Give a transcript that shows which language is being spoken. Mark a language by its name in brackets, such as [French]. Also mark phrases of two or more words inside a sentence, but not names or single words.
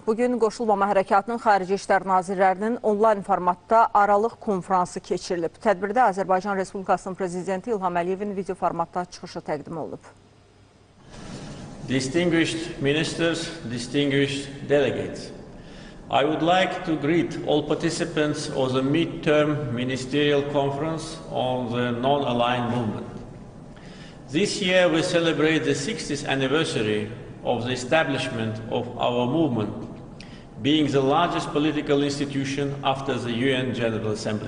[Azerbaijani] Bugün Qoşulmama Hərəkatının Xarici işlər nazirlərinin onlayn formatda aralıq konfransı keçirilib. Tədbirdə Azərbaycan Respublikasının Prezidenti İlham Əliyevin video formatda çıxışı təqdim olunub. [English] Distinguished ministers, distinguished delegates, I would like to greet all participants of the mid-term ministerial conference on the non-aligned movement. This year we celebrate the 60th anniversary of the establishment of our movement, being the largest political institution after the UN General Assembly.